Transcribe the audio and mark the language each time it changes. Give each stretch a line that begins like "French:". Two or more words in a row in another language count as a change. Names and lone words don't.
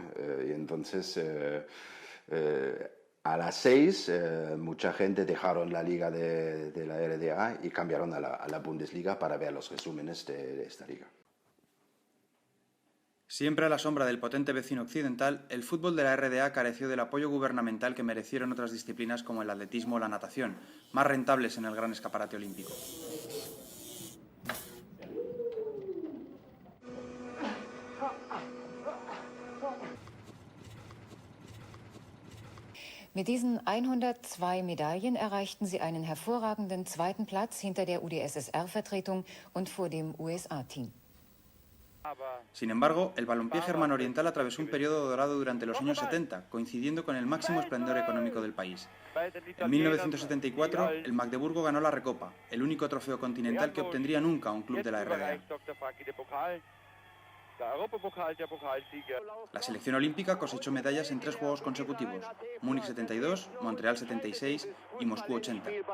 Spanish: Y entonces a las 6 mucha gente dejaron la liga de la RDA y cambiaron a la Bundesliga para ver los resúmenes de esta liga. Siempre a la sombra del potente vecino occidental, el fútbol de la RDA careció del apoyo gubernamental que merecieron otras disciplinas como el atletismo o la natación, más rentables en el gran escaparate olímpico.
German: Mit diesen 102 Medaillen erreichten sie einen hervorragenden zweiten Platz hinter der UdSSR-Vertretung und vor dem USA-Team.
Spanish: Sin embargo, el balompié germano oriental atravesó un periodo dorado durante los años 70, coincidiendo con el máximo esplendor económico del país. En 1974, el Magdeburgo ganó la Recopa, el único trofeo continental que obtendría nunca un club de la RDA. La selección olímpica cosechó medallas en 3 juegos consecutivos: Múnich 72, Montreal 76 y Moscú 80.